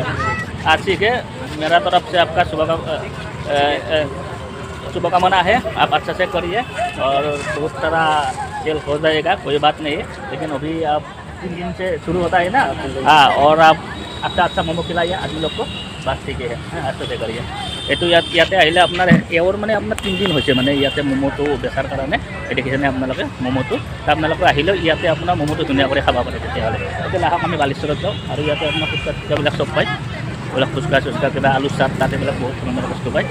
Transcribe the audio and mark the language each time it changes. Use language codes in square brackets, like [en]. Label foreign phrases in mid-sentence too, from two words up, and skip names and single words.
[hi] आज ठीक है, मेरा तरफ से आपका शुभकामना है। आप अच्छा से करिए और बहुत सारा सेल हो जाएगा, कोई बात नहीं है। लेकिन अभी आप 3 दिन से शुरू होता है ना, हाँ, और आप अच्छा मोमो खिलाइए आदमी लोग को, बात ठीक है। अच्छा से करिए। [as] এইটো ইয়াতে আহিলে আপোনাৰ এওঁৰ মানে আপোনাৰ 3 দিন হৈছে মানে ইয়াতে ম'ম'টো বেচাৰ কাৰণে। এই দেখিছেনে আপোনালোকে ম'ম'টো, আপোনালোকে আহিলেও ইয়াতে আপোনাৰ ম'ম'টো ধুনীয়া কৰি খাব পাৰে। তেতিয়াহ'লে আহক আমি বালিশ্বৰত যাওঁ। আৰু ইয়াতে আপোনাৰ ফুচকা চুচকাবিলাক চব পায়, এইবিলাক ফুচকা চুচকা কিবা আলু চাট তাত এইবিলাক বহুত ধৰণৰ বস্তু পায়।